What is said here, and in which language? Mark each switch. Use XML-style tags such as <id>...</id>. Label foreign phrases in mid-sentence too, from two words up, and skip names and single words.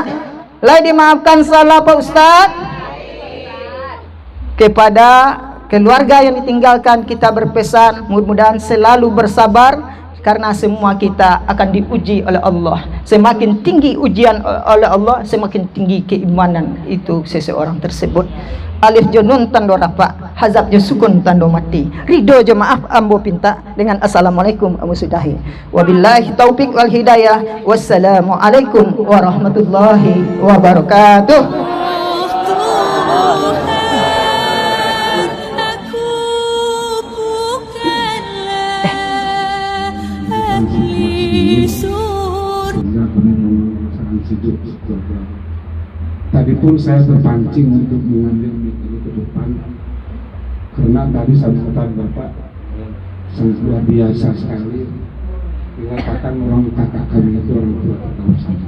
<id>Lai dimaafkan salah Pak Ustadz. Kepada keluarga yang ditinggalkan, kita berpesan mudah-mudahan selalu bersabar. Karena semua kita akan diuji oleh Allah. Semakin tinggi ujian oleh Allah, semakin tinggi keimanan itu seseorang tersebut.</id> <min>Alif junun tando rafa, hazab jo sukun tando mati. Ridho jo maaf ambo pinta dengan assalamualaikum ambo sudahi.</min> <ar>وبالله التوفيق والهداية. والسلام عليكم ورحمة الله وبركاته.</ar> <id>Tadi pun saya terpancing untuk mengambil mic ini ke depan karena tadi sambutan Bapak sangat luar biasa sekali, mengatakan orang kakak kami itu orang tua kita bersama.</id>